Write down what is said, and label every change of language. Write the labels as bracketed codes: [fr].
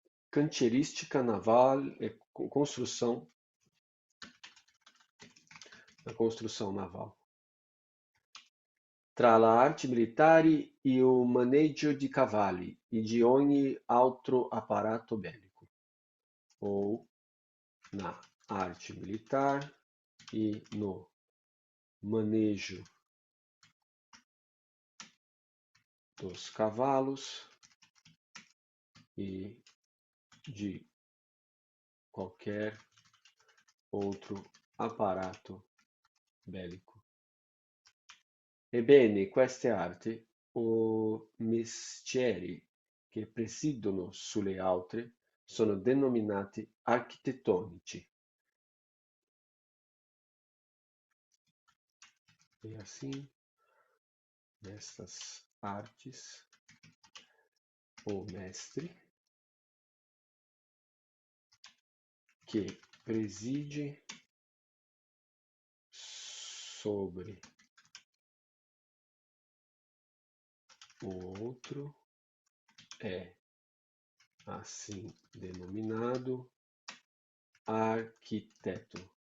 [pt] Cantieristica naval é construção da construção naval. [it] Tra la arte militare e o maneggio di cavalli e di ogni altro apparato bélico. [pt] Ou na arte militar e no manejo dos cavalos e de qualquer outro aparato bélico. [it] Ebbene, queste arti o mestieri che presidono sulle altre sono denominati architettonici. [pt] E assim, nestas artes, o mestre que preside sobre o outro é assim denominado arquiteto.